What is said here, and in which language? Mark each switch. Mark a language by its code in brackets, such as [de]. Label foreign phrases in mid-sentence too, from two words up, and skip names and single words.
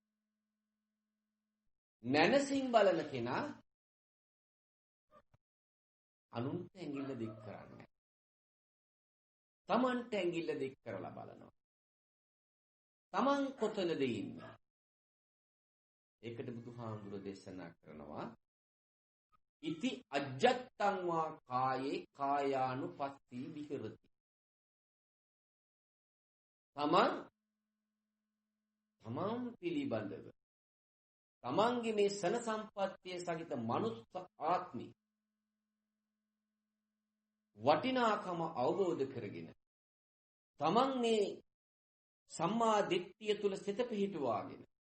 [si] නැනසින් බලන කෙනා අනුන්ට ඇඟිල්ල දික් කරන්නේ. තමන්ට ඇඟිල්ල දික් කරලා බලනවා. තමන් කොතනද ඉන්නේ? ඒකට බුදුහාමුදුරුවෝ දේශනා කරනවා [pi] ඉති අජ්ජත්තං වා කායේ කායානුපස්සී විහෙරති. [si] තමන් පිළිබඳව තමන්ගේ මේ සන සම්පත්තිය සහිත මනුස්ස ආත්මි වටිනාකම අවබෝධ කරගෙන තමන් මේ සම්මා දිට්ඨිය තුල සිත පිහිටුවාගෙන